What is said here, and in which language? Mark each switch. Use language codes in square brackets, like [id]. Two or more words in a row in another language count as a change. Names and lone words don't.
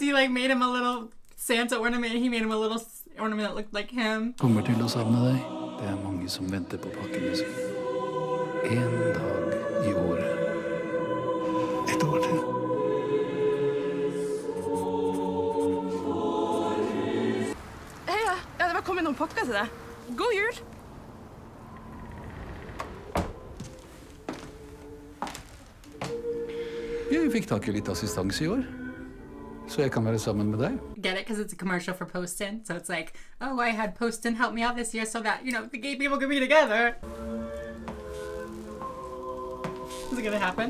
[en] He like made him a little Santa ornament. He made him a little ornament that looked like him. [no] Kommer til å savne deg. Det mange som venter på pakkene sine. En dag I året. Et år til. Hei, ja, det var kommet noen pakker til deg. God jul! Jeg fikk tak I litt assistanse I år. So jeg kan være sammen med deg. [en] Get it? Because it's a commercial for Posten. So it's like, oh, I had Posten help me out this year so that, you know, the gay people could be together. Is it gonna happen?